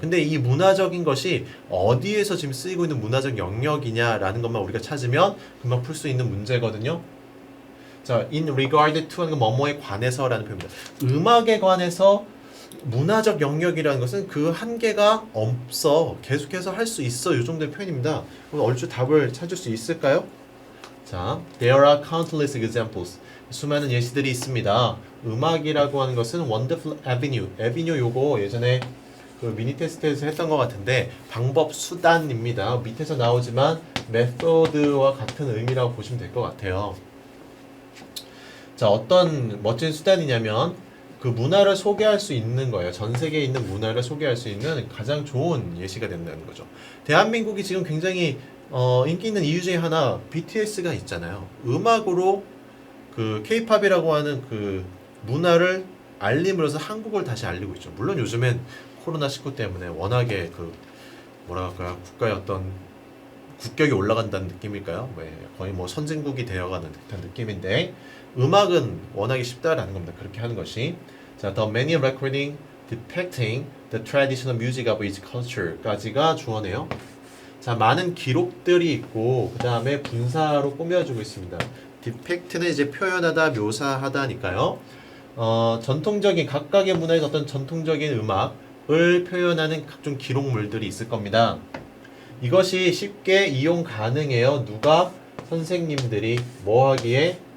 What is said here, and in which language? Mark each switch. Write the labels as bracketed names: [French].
[Korean] 근데 이 문화적인 것이 어디에서 지금 쓰이고 있는 문화적 영역이냐라는 것만 우리가 찾으면 금방 풀 수 있는 문제거든요. 자, [English] in regard to [Korean] 하는 건 뭐뭐에 관해서라는 표현입니다. 음악에 관해서 문화적 영역이라는 것은 그 한계가 없어. 계속해서 할 수 있어. 이 정도의 표현입니다. 그럼 얼추 답을 찾을 수 있을까요? [English] 자, there are countless examples. [Korean] 수많은 예시들이 있습니다. 음악이라고 하는 것은 [English] wonderful avenue. [Korean] avenue 요거 예전에 그 미니 테스트에서 했던 것 같은데 방법, 수단입니다. 밑에서 나오지만 method와 같은 의미라고 보시면 될 것 같아요. 자, 어떤 멋진 수단이냐면 그 문화를 소개할 수 있는 거예요. 전 세계에 있는 문화를 소개할 수 있는 가장 좋은 예시가 된다는 거죠. 대한민국이 지금 굉장히 인기 있는 이유 중에 하나 BTS가 있잖아요. 음악으로 그 K-팝이라고 하는 그 문화를 알림으로써 한국을 다시 알리고 있죠. 물론 요즘엔 코로나19 때문에 워낙에 그 뭐라 할까요? 국가의 어떤 국격이 올라간다는 느낌일까요? 거의 뭐 선진국이 되어가는 듯한 느낌인데 음악은 워낙에 쉽다라는 겁니다. 그렇게 하는 것이. [English] 자, the many recording depicting the traditional music of each culture [Korean] 까지가 주어네요. 자, 많은 기록들이 있고 그 다음에 분사로 꾸며주고 있습니다. depict는 이제 표현하다, 묘사하다니까요. 전통적인 각각의 문화의 어떤 전통적인 음악을 표현하는 각종 기록물들이 있을 겁니다. 이것이 쉽게 이용 가능해요. 누가? 선생님들이 뭐 하기에?